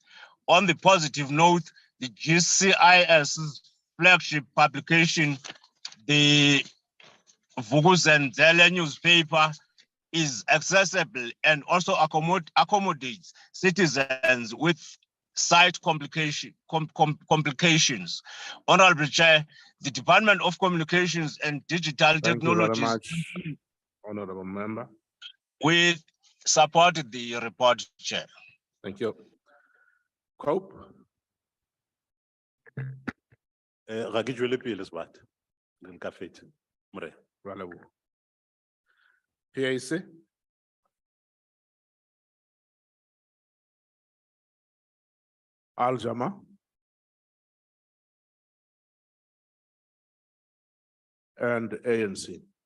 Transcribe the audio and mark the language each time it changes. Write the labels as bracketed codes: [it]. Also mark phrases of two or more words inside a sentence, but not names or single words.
[en] On the positive note, the GCIS's flagship publication, the Vukuzenzele newspaper, is accessible and also accommodates citizens with site complications. Honorable Chair, the Department of Communications and Digital Thank you very Technologies much, honorable member. will support the report, Chair. Thank you. Cope. [tn] Ga ke tswele pele sebata. [nso] Re nka fetsa. More. [st] Ra leboha. PAC. Al-Jama. [en] And ANC.